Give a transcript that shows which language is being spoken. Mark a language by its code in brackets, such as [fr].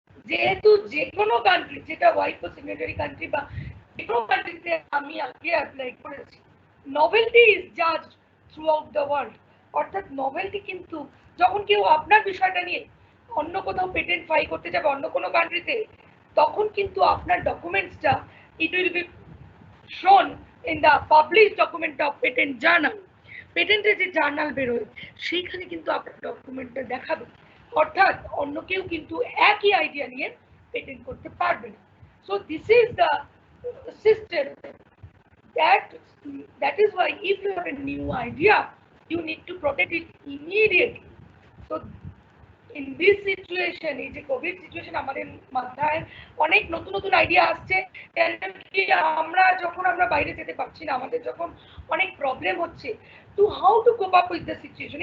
[bn] যেহেতু যে কোনো কান্ট্রি, যেটা ওয়াইপো সিগনেটারি কান্ট্রি বা যে কোনো কান্ট্রিতে আমি আগে অ্যাপ্লাই করেছি, [en] নভেলটি is জাজ through out the world, [bn] অর্থাৎ নভেলটি কিন্তু যখন কেউ আপনার বিষয়টা নিয়ে অন্য কোথাও পেটেন্ট ফাইল করতে যাবে অন্য কোনো কান্ট্রিতে, তখন কিন্তু আপনার ডকুমেন্টসটা [en] it will be shown in the publish document of patent journal, [bn] পেটেন্টের যে জার্নাল বেরোয় সেইখানে কিন্তু আপনার ডকুমেন্টটা দেখাবে, অর্থাৎ অন্য কেউ কিন্তু একই আইডিয়া নিয়ে পেটেন্ট করতে পারবে না। [en] So this is the system, that is why if you have a new idea you need to protect it immediately. So [bn] in this situation, এই যে কোভিড সিচুয়েশন, আমাদের মাথায় অনেক নতুন নতুন আইডিয়া আসছে। আমরা যখন আমরা বাইরে যেতে পারছি না, আমাদের যখন অনেক প্রবলেম হচ্ছে, [en] To how to cope up with the situation.